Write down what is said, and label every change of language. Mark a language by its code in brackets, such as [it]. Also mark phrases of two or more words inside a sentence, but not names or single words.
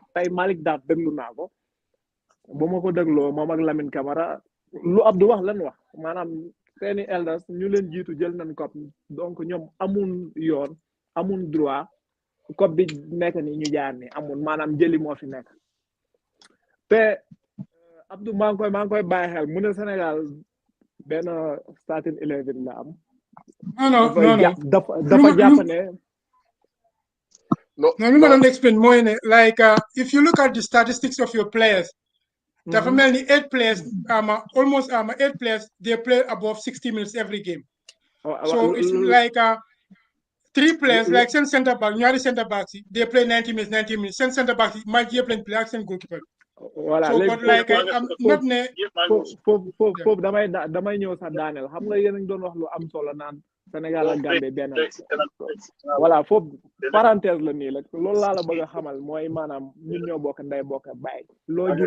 [wo] tey Malick Daaf déglu naa ko ba ma ko dégloo moom ak Lamine Camara lu Abdou wax lan wax maanaam seeni elders ñu leen jiitu jël nañ COP donc ñoom amun yoon amun droit COP bi nekk ni ñu jaar ni amun maanaam jëli moo fi nekk te Abdou maa ngi koy bàyyi xel mu ne Sénégal benn starting 11 la am [fr] non [wo] dafa jàpp ne [en] no [wo] lu ma doon [en] explain [wo] mooy ne [en] like if you look at the statistics of your players [wo] dafa mel ni [en] 8 players almost 8 players they play above 60 minutes every game so it's like 3 players like seen center back ñaari center backs yi they play 90 minutes seen center backs [wo] yi match yëpp lañ play ak seen [en] goalkeeper [wo] voilà foofu damay ñëw sax daaneel xam nga yéen a ngi doon wax lu am solo naan Sénégal ak Gambie benn voilà foofu parenthèse la nii la loolu laa la bëgg a xamal mooy maanaam ñun ñoo bokk ndey bokk baay loo gis